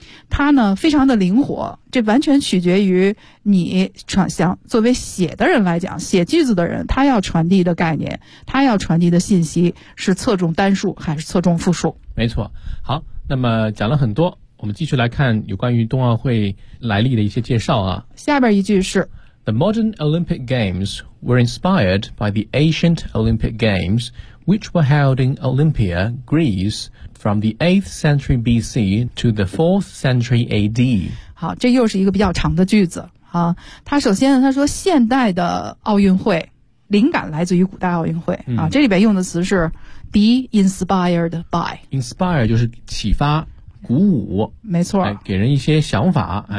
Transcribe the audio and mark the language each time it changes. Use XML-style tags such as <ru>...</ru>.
<zh>它呢非常的灵活，这完全取决于你想作为写的人来讲，写句子的人他要传递的概念，他要传递的信息是侧重单数还是侧重复数。没错。好，那么讲了很多，我们继续来看有关于冬奥会来历的一些介绍啊。下边一句是</zh> <en>The modern Olympic Games were inspired by the ancient Olympic Games which were held in Olympia, Greece from the 8th century BC to the 4th century AD.</en> <zh>好，这又是一个比较长的句子啊。他首先他说现代的奥运会灵感来自于古代奥运会啊，这里边用的词是 be inspired by。 inspire 就是启发鼓舞，没错，哎，给人一些想法，哎，</zh>